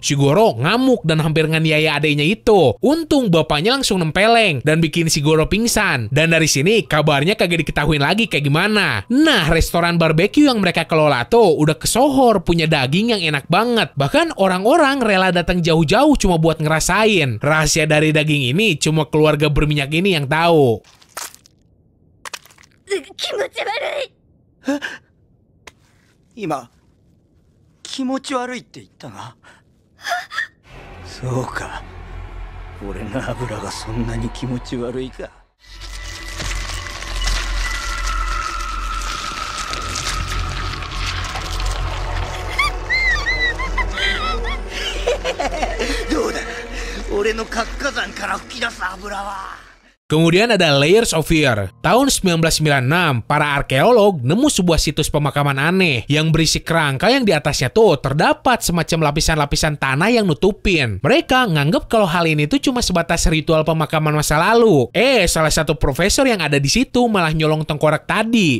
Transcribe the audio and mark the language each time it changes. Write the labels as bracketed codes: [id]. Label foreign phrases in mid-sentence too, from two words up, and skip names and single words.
[id] Si Goro ngamuk dan hampir nganiaya adeknya itu. Untung bapaknya langsung nempeleng dan bikin si Goro pingsan. Dan dari sini kabarnya kagak diketahuin lagi kayak gimana. Nah, restoran barbeque yang mereka kelola tuh udah kesohor punya daging yang enak banget. Bahkan orang-orang rela datang jauh-jauh cuma buat ngerasain. Rahasia dari daging ini cuma keluarga berminyak ini yang tahu. [ja] 気持ち悪い。今気持ち悪いって言ったがそうか俺の油がそんなに気持ち悪いかどうだ俺の活火山から噴き出す油は [id] Kemudian ada Layers of Fear. Tahun 1996, para arkeolog nemu sebuah situs pemakaman aneh yang berisi kerangka yang di atasnya tuh terdapat semacam lapisan-lapisan tanah yang nutupin. Mereka nganggep kalau hal ini tuh cuma sebatas ritual pemakaman masa lalu. Salah satu profesor yang ada di situ malah nyolong tengkorak tadi.